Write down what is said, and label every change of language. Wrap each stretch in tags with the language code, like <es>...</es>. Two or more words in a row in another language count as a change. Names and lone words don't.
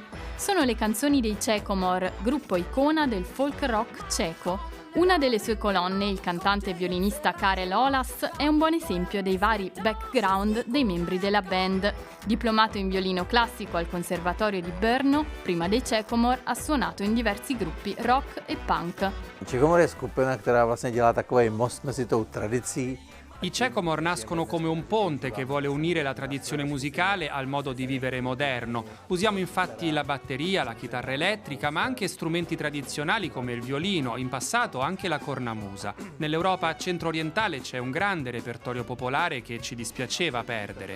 <it>Sono le canzoni dei Čekomor, gruppo icona del folk rock ceco. Una delle sue colonne, il cantante e violinista Karel Olas, è un buon esempio dei vari background dei membri della band. Diplomato in violino classico al Conservatorio di Brno, prima dei Čekomor ha suonato in diversi gruppi rock e punk.</it> <cs>Čekomor je skupina, která vlastně dělá takový most mezi tou tradicí.</cs> <it>I Čekomor nascono come un ponte che vuole unire la tradizione musicale al modo di vivere moderno. Usiamo infatti la batteria, la chitarra elettrica, ma anche strumenti tradizionali come il violino, in passato anche la cornamusa. Nell'Europa centro-orientale c'è un grande repertorio popolare che ci dispiaceva perdere.</it>